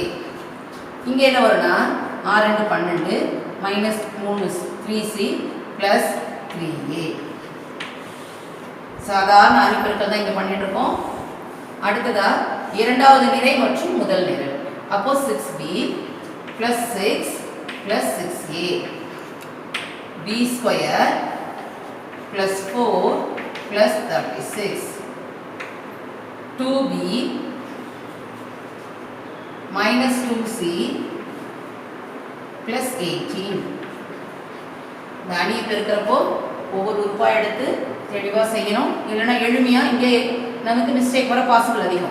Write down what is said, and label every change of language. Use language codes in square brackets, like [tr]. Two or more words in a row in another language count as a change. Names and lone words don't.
[ta] இங்க என்ன வரும்னா 6 × 12 மைனஸ் 3 3C பிளஸ் 3A. சாதாரண அணி பெருக்கல் தான் இங்க பண்ணிட்டு இருக்கோம். அடுத்ததா இரண்டாவது நிரை மற்றும் முதல் நிரை. [en] அப்போ 6B plus 6 plus 6A B² plus 4 plus 36 2B minus 2C plus 18. இந்த அணியை பெருக்கிறப்போ ஒவ்வொரு உறுப்பா எடுத்து தெளிவா செய்யணும், இல்லைன்னா எளிமையா இங்கே நமக்கு மிஸ்டேக் வர பாசிபிள் அதிகம்.